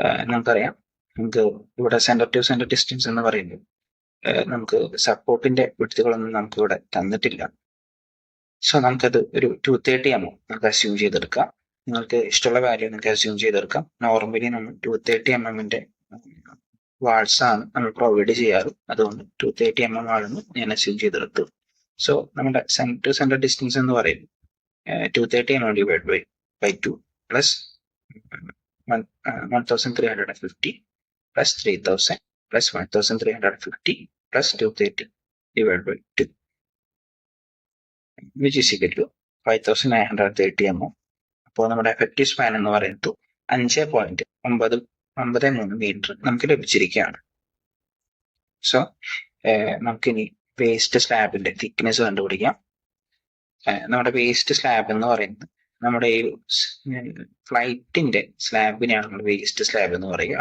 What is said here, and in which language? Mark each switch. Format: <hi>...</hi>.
<ml>നമുക്കറിയാം, നമുക്ക് ഇവിടെ സെന്റർ ടു സെന്റർ ഡിസ്റ്റൻസ് എന്ന് പറയുന്നത് നമുക്ക് സപ്പോർട്ടിന്റെ വിഡ്ത്തുകളൊന്നും നമുക്ക് ഇവിടെ തന്നിട്ടില്ല. സോ നമുക്കത് ഒരു 230 mm നമുക്ക് അസ്യൂം ചെയ്തെടുക്കാം. നിങ്ങൾക്ക് ഇഷ്ടമുള്ള വാല്യൂ നിങ്ങൾക്ക് അസ്യൂം ചെയ്തെടുക്കാം. നോർമലി നമ്മൾ 230 mm വാൾസ് ആണ് നമ്മൾ പ്രൊവൈഡ് ചെയ്യാറ്. അതുകൊണ്ട് 230 mm ആണെന്ന് ഞാൻ അസ്യൂം ചെയ്തെടുത്തു. സോ നമ്മുടെ സെൻറ്റർ ടു സെൻറ്റർ ഡിസ്റ്റൻസ് എന്ന് പറയുന്നത്</ml> <en>230 mm divided by 2 plus 1350 plus 3000 plus 1350 plus 230 divided by 2, which is equal to 5930 mm.</en> <ml>അപ്പോൾ നമ്മുടെ എഫക്റ്റീവ് സ്പാൻ എന്ന് പറയുന്നത് 5.93 മീറ്റർ നമുക്ക് ലഭിച്ചിരിക്കുകയാണ്. സോ നമുക്കിനി വേസ്റ്റ് സ്ലാബിന്റെ തിക്നെസ് കണ്ടുപിടിക്കാം. നമ്മുടെ വേസ്റ്റ് സ്ലാബ് എന്ന് പറയുന്നത് നമ്മുടെ ഈ ഫ്ലൈറ്റിന്റെ സ്ലാബിനെയാണ് നമ്മൾ വേസ്റ്റ് സ്ലാബ് എന്ന് പറയുക.</ml>